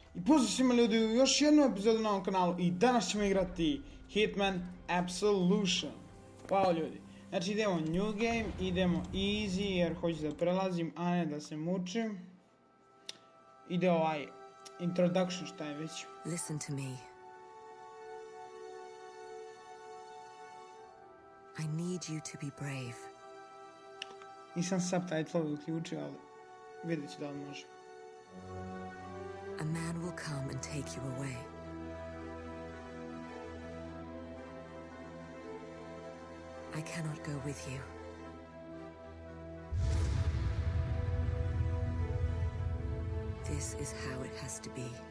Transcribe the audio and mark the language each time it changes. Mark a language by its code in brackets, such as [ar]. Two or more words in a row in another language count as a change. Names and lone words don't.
[bs] I pozdrav svima ljudi u još jednu epizodu na ovom kanalu i danas ćemo igrati Hitman Absolution. Hvala ljudi. Znači idemo [en] new game, [bs] idemo easy jer hoću da prelazim, a ne da se mučim. Ide ovaj introduction šta je već. [en] Listen to me. I need you to be brave. [bs] Nisam subtitle uključio, ali vidjet ću da li može. [en] A man will come and take you away. I cannot go with you. This is how it has to be.